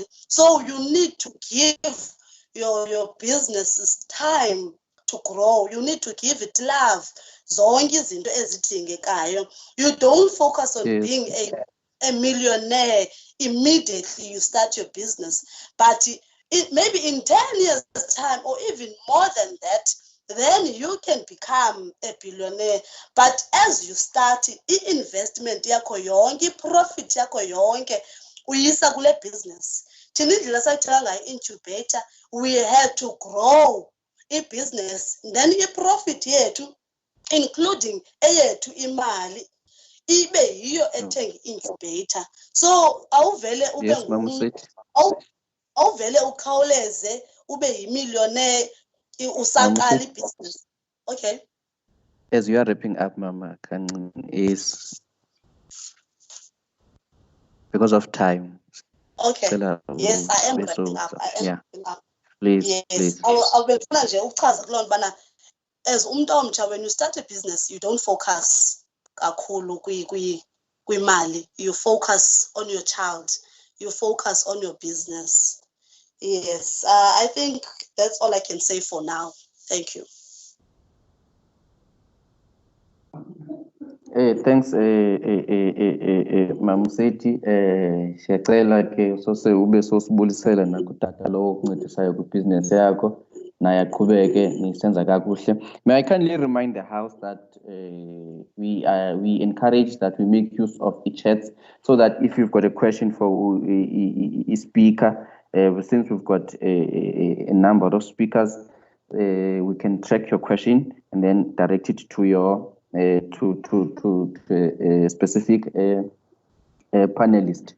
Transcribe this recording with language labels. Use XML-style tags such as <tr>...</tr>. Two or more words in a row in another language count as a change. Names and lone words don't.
<en>So you need to give your businesses time to grow. You need to give it love.</en> <xh>Zonke izinto ezidingekayo.</xh> <en>You don't focus on being a millionaire immediately you start your business. But maybe in 10 years' time or even more than that, then you can become a billionaire. But as you start,</en> <xh>i-investment yakho yonke, i-profit yakho yonke, uyisa kule business. Thina indlela sayithenga ngayo incubator,</xh> <en>we had to grow i-business.</en> <xh>Then i-profit yethu, including eyethu imali, ibe yiyo ethenga incubator. So awuvele ube awuvele ukhawuleze ube yi-millionaire usaqala i-business.</xh> <en>Okay. As you are wrapping up, Mama, is because of time. Okay. Yes, I am wrapping up. Wrapping up. Please, yes. Please.</en> <xh>Awubefuna nje ukuchaza kuloo nto bana as umuntu omtsha,</xh> <en>when you start a business, you don't focus</en> <xh>kakhulu kwimali.</xh> <en>You focus on your child. You focus on your business. Yes, I think that's all I can say for now. Thank you. Thanks, Mamuseti.</en> <xh>Siyacela ke sose ube sosibulisela nakutata lo okuncedisayo ku-business yakho naye aqhubeke nisenza kakuhle.</xh> <en>May I kindly remind the house that we encourage that we make use of e-chats so that if you've got a question for a speaker, since we've got a number of speakers, we can track your question and then direct it to your to a specific panelist.</en>